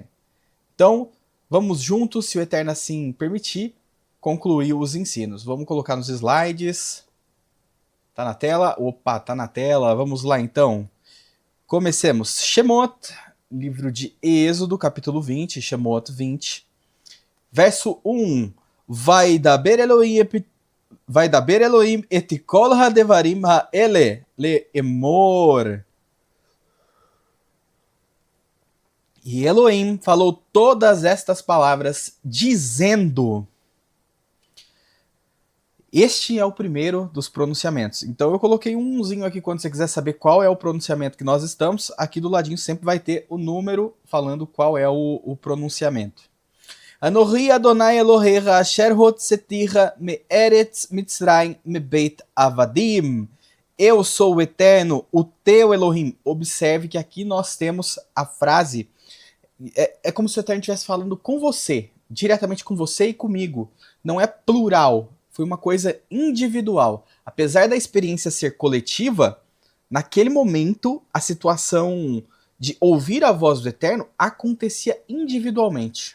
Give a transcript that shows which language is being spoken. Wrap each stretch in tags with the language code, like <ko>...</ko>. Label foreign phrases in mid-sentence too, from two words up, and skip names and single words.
<pt>Então, vamos juntos, se o Eterno assim permitir, concluir os ensinos. Vamos colocar nos slides. Tá na tela? Opa, tá na tela. Vamos lá então. Comecemos. Shemot, livro de Êxodo, capítulo 20, Shemot 20. Verso 1.</pt> <he>וידבר אלהים את כל הדברים האלה לאמר.</he> <pt>E Elohim falou todas estas palavras, dizendo... Este é o primeiro dos pronunciamentos. Então eu coloquei umzinho aqui quando você quiser saber qual é o pronunciamento que nós estamos. Aqui do ladinho sempre vai ter o número falando qual é o pronunciamento.</pt> <he>אנכי ה׳ אלהיך אשר הוצאתיך מארץ מצרים מבית עבדים.</he> <pt>Eu sou o Eterno, o teu Elohim. Observe que aqui nós temos a frase. É como se o Eterno estivesse falando com você, diretamente com você e comigo. Não é plural. Foi uma coisa individual. Apesar da experiência ser coletiva, naquele momento, a situação de ouvir a voz do Eterno acontecia individualmente.</pt>